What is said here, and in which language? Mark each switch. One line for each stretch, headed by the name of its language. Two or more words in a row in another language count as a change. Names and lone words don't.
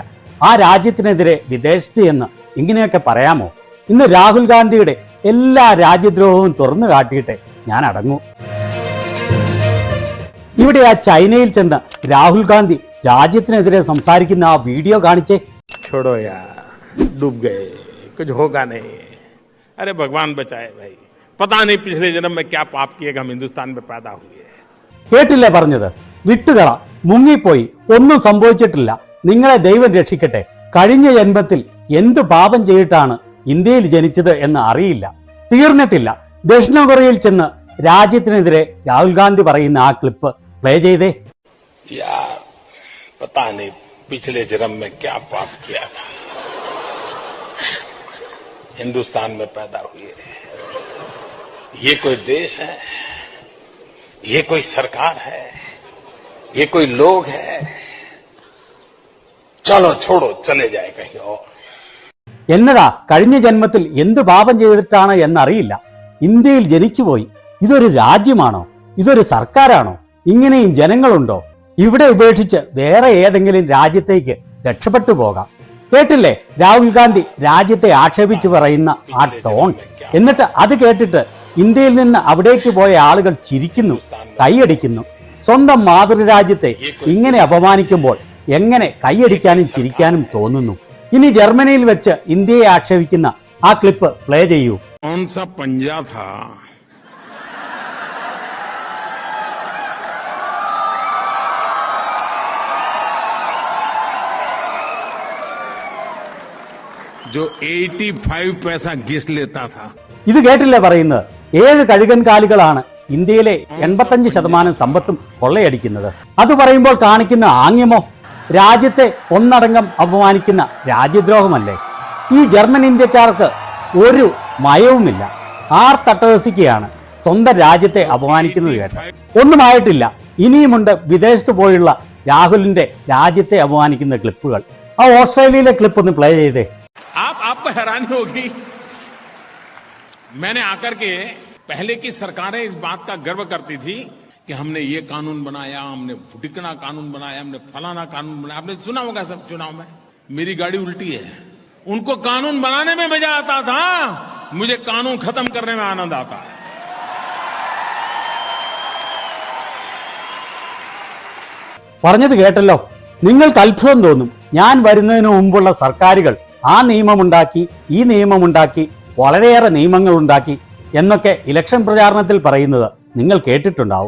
Malayalam: ആ രാജ്യത്തിനെതിരെ വിദേശത്ത് എന്ന് ഇങ്ങനെയൊക്കെ പറയാമോ? ഇന്ന് രാഹുൽ ഗാന്ധിയുടെ എല്ലാ രാജ്യദ്രോഹവും തുറന്നു കാട്ടിയിട്ട് ഞാൻ അടങ്ങൂ. ഇവിടെ ആ ചൈനയിൽ ചെന്ന് രാഹുൽ ഗാന്ധി രാജ്യത്തിനെതിരെ സംസാരിക്കുന്ന ആ വീഡിയോ കാണിച്ചേ.
Hindi: छोड़ो यार, डूब गए, कुछ होगा नहीं. अरे भगवान बचाए भाई. पता नहीं पिछले जन्म में क्या पाप किए हम हिंदुस्तान में पैदा हुए.
Malayalam: കേട്ടില്ലേ പറഞ്ഞത്? വിട്ടുകള, മുങ്ങിപ്പോയി, ഒന്നും സംഭവിച്ചിട്ടില്ല, നിങ്ങളെ ദൈവം രക്ഷിക്കട്ടെ. കഴിഞ്ഞ ജന്മത്തിൽ എന്ത് പാപം ചെയ്തിട്ടാണ് ഇന്ത്യയിൽ ജനിച്ചത് എന്ന് അറിയില്ല, തീർന്നിട്ടില്ല. ദക്ഷിണ കൊറിയയിൽ ചെന്ന് രാജ്യത്തിനെതിരെ രാഹുൽ ഗാന്ധി പറയുന്ന ആ ക്ലിപ്പ് പ്ലേ ചെയ്തേ.
Hindi: यार पता नहीं पिछले जन्म में क्या पाप किया था, हिंदुस्तान में पैदा हुए. ये कोई देश है, ये कोई सरकार है, ये कोई लोग है? चलो छोड़ो, चले जाए कहीं और.
Malayalam: എന്നതാ കഴിഞ്ഞ ജന്മത്തിൽ എന്ത് പാപം ചെയ്തിട്ടാണ് എന്നറിയില്ല, ഇന്ത്യയിൽ ജനിച്ചുപോയി. ഇതൊരു രാജ്യമാണോ? ഇതൊരു സർക്കാരാണോ? ഇങ്ങനെയും ജനങ്ങളുണ്ടോ? ഇവിടെ ഉപേക്ഷിച്ച് വേറെ ഏതെങ്കിലും രാജ്യത്തേക്ക് രക്ഷപ്പെട്ടു പോകാം. കേട്ടില്ലേ രാഹുൽ ഗാന്ധി രാജ്യത്തെ ആക്ഷേപിച്ച് പറയുന്ന ആ ടോൺ? എന്നിട്ട് അത് കേട്ടിട്ട് ഇന്ത്യയിൽ നിന്ന് അവിടേക്ക് പോയ ആളുകൾ ചിരിക്കുന്നു, കൈയടിക്കുന്നു. സ്വന്തം മാതൃരാജ്യത്തെ ഇങ്ങനെ അപമാനിക്കുമ്പോൾ എങ്ങനെ കൈയടിക്കാനും ചിരിക്കാനും തോന്നുന്നു? ഇനി ജർമ്മനിയിൽ വെച്ച് ഇന്ത്യയെ ആക്ഷേപിക്കുന്ന ആ ക്ലിപ്പ് പ്ലേ ചെയ്യൂ.
Hindi: जो 85 पैसा घिस लेता था.
Malayalam: ഇത് കേട്ടില്ലേ പറയുന്നത്? ഏത് കഴുകൻ കാലുകളാണ് ഇന്ത്യയിലെ 85% സമ്പത്തും കൊള്ളയടിക്കുന്നത്? അത് പറയുമ്പോൾ കാണിക്കുന്ന ആംഗ്യമോ രാജ്യത്തെ ഒന്നടങ്കം അപമാനിക്കുന്ന രാജ്യദ്രോഹമല്ലേ? ഈ ജർമ്മൻ ഇന്ത്യക്കാർക്ക് ഒരു മയവുമില്ല, ആർത്തട്ടഹസിക്കുകയാണ് സ്വന്തം രാജ്യത്തെ അപമാനിക്കുന്നത് കേട്ട്. ഒന്നുമായിട്ടില്ല, ഇനിയുമുണ്ട് വിദേശത്ത് പോയുള്ള രാഹുലിന്റെ രാജ്യത്തെ അപമാനിക്കുന്ന ക്ലിപ്പുകൾ. ആ ഓസ്ട്രേലിയയിലെ ക്ലിപ്പ് ഒന്ന് പ്ലേ ചെയ്തേ.
Hindi: आपको हैरानी होगी, मैंने आकर के पहले की सरकारें इस बात का गर्व करती थी कि हमने ये कानून बनाया, हमने ढिकना कानून बनाया, हमने फलाना कानून बनाया. आपने सुना होगा सब चुनाव में. मेरी गाड़ी उल्टी है. उनको कानून बनाने में मजा आता था, मुझे कानून खत्म करने में आनंद आता है.
Malayalam: പറഞ്ഞത് കേട്ടല്ലോ. നിങ്ങൾക്ക് അത്ഭുതം തോന്നും. ഞാൻ വരുന്നതിന് മുമ്പുള്ള സർക്കാരുകൾ ആ നിയമമുണ്ടാക്കി, ഈ നിയമമുണ്ടാക്കി, വളരെയേറെ നിയമങ്ങൾ ഉണ്ടാക്കി എന്നൊക്കെ ഇലക്ഷൻ പ്രചാരണത്തിൽ പറയുന്നത് നിങ്ങൾ കേട്ടിട്ടുണ്ടാവും.